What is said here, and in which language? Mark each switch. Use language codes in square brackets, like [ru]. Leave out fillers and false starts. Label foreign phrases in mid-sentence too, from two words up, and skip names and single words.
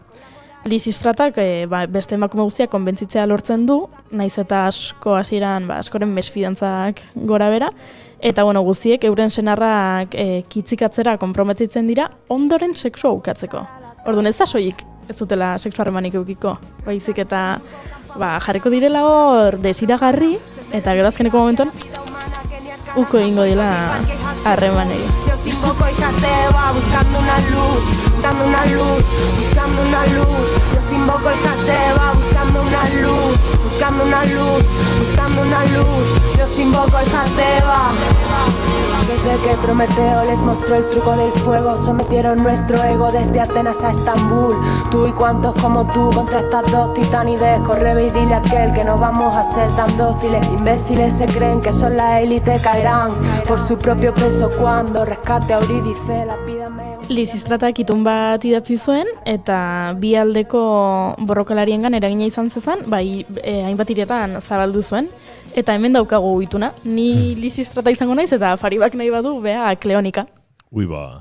[eu] Lisistratak beste emakume guztiak konbentzitzea lortzen du, naiz eta asko hasieran askoren mesfidantzak gora bera, eta guztiek euren senarrak kitzikatzera konprometitzen dira ondoren sexua ukatzeko. Orduan ez da soilik ez dutela sexu harremanik eukiko, baizik eta jarriko direla hor desiragarri, eta gero azkeneko momentuan uko egingo dela harremanei. [es] Invoco el Cateba buscando una luz, buscando una luz, buscando una luz. Yo invoco el Cateba buscando una luz, buscando una luz, buscando una luz. Yo invoco el Cateba. Desde que Prometeo les mostró el truco del fuego, sometieron nuestro ego desde Atenas a Estambul. Tú y cuantos como tú contra estas dos titanides. Corre ve y dile a aquel que no vamos a ser tan dóciles. Imbéciles se creen que son la élite, caerán por su propio peso cuando rescate a Eurídice. [eu] Lisistratak itun bat idatzi zuen, eta bi aldeko borrokalariengan eragina izan zezan, bai hainbat hirietan zabaldu zuen. Eta hemen daukagu ituna. Ni Lisistrata izango naiz, eta Faribak nahi badu, bea Kleonika. Ui ba.